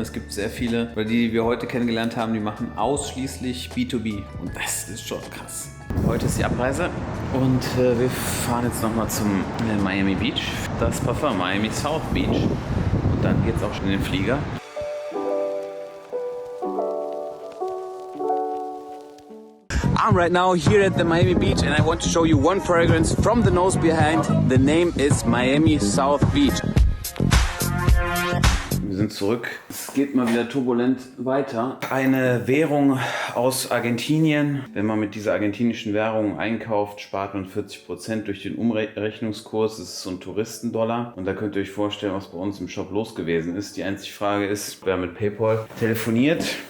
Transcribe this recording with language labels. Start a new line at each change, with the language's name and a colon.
German: Es gibt sehr viele, weil die wir heute kennengelernt haben, die machen ausschließlich B2B. Und das ist schon krass. Heute ist die Abreise und wir fahren jetzt nochmal zum Miami Beach. Das Parfum, Miami South Beach. Und dann geht's auch schon in den Flieger.
English: I'm right now here at the Miami Beach and I want to show you one fragrance from the nose behind. The name is Miami South Beach.
German: Wir sind zurück. Es geht mal wieder turbulent weiter. Eine Währung aus Argentinien. Wenn man mit dieser argentinischen Währung einkauft, spart man 40% durch den Umrechnungskurs. Das ist so ein Touristendollar. Und da könnt ihr euch vorstellen, was bei uns im Shop los gewesen ist. Die einzige Frage ist, wir haben mit PayPal telefoniert.